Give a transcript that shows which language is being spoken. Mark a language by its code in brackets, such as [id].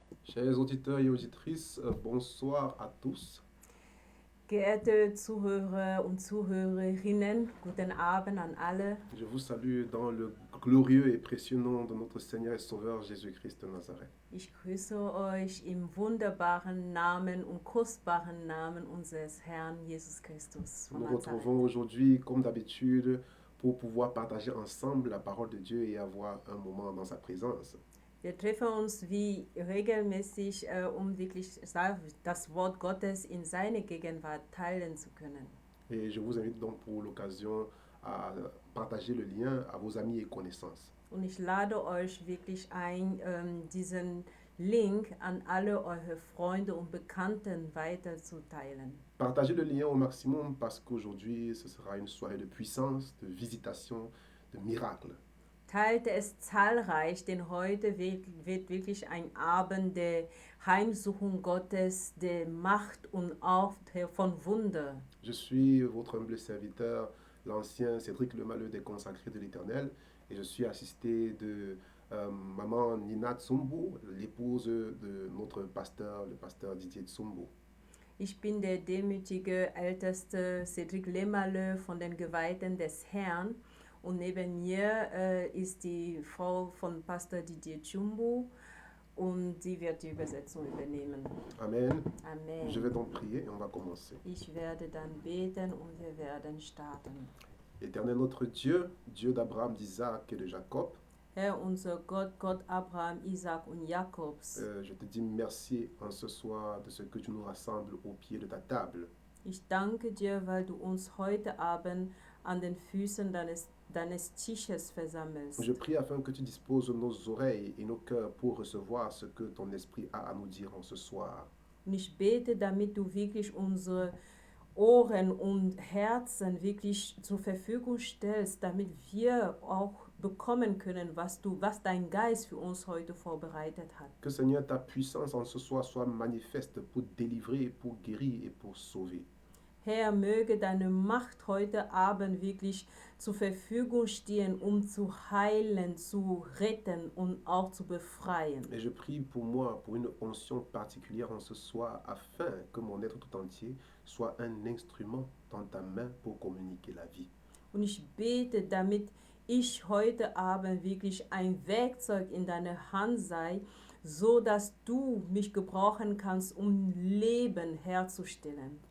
[fr] Chers auditeurs et auditrices, bonsoir à tous. [de] Geehrte Zuhörer und Zuhörerinnen, guten Abend an alle. [fr] Je vous salue dans le glorieux et précieux nom de notre Seigneur et Sauveur Jésus-Christ de Nazareth. [de] Ich grüße euch im wunderbaren Namen und kostbaren Namen unseres Herrn Jesus Christus von [fr] Nous [de] Nazareth. [fr] retrouvons aujourd'hui, comme d'habitude, pour pouvoir partager ensemble la parole de Dieu et avoir un moment dans sa présence. [de] Wir treffen uns wie regelmäßig, wirklich das Wort Gottes in seine Gegenwart teilen zu können. [fr] Et je vous invite donc pour l'occasion à partager le lien à vos amis et connaissances. [de] Und ich lade euch wirklich ein, diesen Link an alle eure Freunde und Bekannten weiterzuteilen. [fr] Partagez le lien au maximum parce qu'aujourd'hui, ce sera une soirée de puissance, de visitation, de miracles. [de] Teilte es zahlreich, denn heute wird wirklich ein Abend der Heimsuchung Gottes, der Macht und auch von Wunder. [fr] Je suis votre humble serviteur, l'ancien Cédric Lemaleux des Consacrés de l'Éternel, et je suis assisté de maman Nina Tsumbo, l'épouse de notre pasteur, le pasteur Didier Tsumbo. [de] Ich bin der demütige älteste Cédric Lemaleux von den Geweihten des Herrn. Und neben mir ist die Frau von Pastor Didier Tsumbo und sie wird die Übersetzung übernehmen. Amen. [fr] Amen. Je vais donc prier et on va commencer. [de] Ich werde dann beten und wir werden starten. [fr] Éternel notre Dieu, Dieu d'Abraham, d'Isaac et de Jacob, [de] Herr, unser Gott, Gott Abraham, Isaac und Jakobs, [fr] je te dis merci en ce soir de ce que tu nous rassembles au pied de ta table. [de] ich danke dir, weil du uns heute Abend an den Füßen deines Tisches versammelst. [fr] Je prie afin que tu disposes nos oreilles et nos cœurs pour recevoir ce que ton esprit a à nous dire en ce soir. [de] Und ich bete, damit du wirklich unsere Ohren und Herzen wirklich zur Verfügung stellst, damit wir auch bekommen können, was dein Geist für uns heute vorbereitet hat. [fr] Que Seigneur, ta puissance en ce soir soit manifeste pour délivrer, pour guérir et pour sauver. [de] Herr, möge deine Macht heute Abend wirklich zur Verfügung stehen, um zu heilen, zu retten und auch zu befreien. [fr] Et je prie pour moi, pour une onction particulière en ce soir, afin que mon être tout entier soit un instrument dans ta main pour communiquer la vie. [de] Und ich bete, damit ich heute Abend wirklich ein Werkzeug in deiner Hand sei, so dass du mich gebrauchen kannst, um Leben herzustellen.